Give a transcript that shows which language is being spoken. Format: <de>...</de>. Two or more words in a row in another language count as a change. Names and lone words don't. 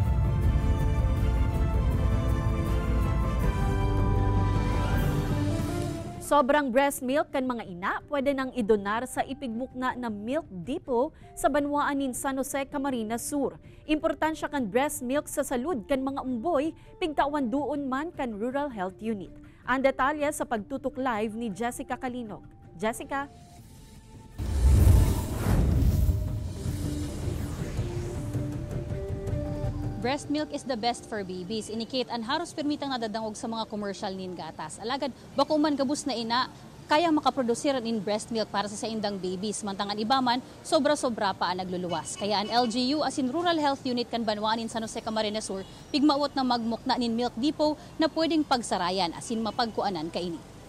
<bik>Sobrang</bik> <en>breast milk</en> <bik>kan mga ina pwede nang idonar sa ipigmukna na Milk Depot sa banwaan San Jose, Camarines Sur. Importansya kan</bik> <en>breast milk</en> <bik>sa salud kan mga umboy, pigtawan doon man kan Rural Health Unit. Ang detalye sa pagtutok live ni Jessica Kalinog. Jessica?</bik> <en>Breast milk is the best for babies.</en> <bik>Inikit ang haros permitang nadadangog sa mga commercial nin gatas. Alagad, bako man gabus na ina, kaya makaprodusir in</bik> <en>breast milk</en> <bik>para sa indang babies. Mantangan iba man, sobra-sobra pa ang nagluluwas. Kaya ang LGU as in Rural Health Unit kan banwaan San Jose, Camarines Sur, pigmaot na magmukna nin Milk Depot na pwedeng pagsarayan asin mapagkuanan kaini.</bik>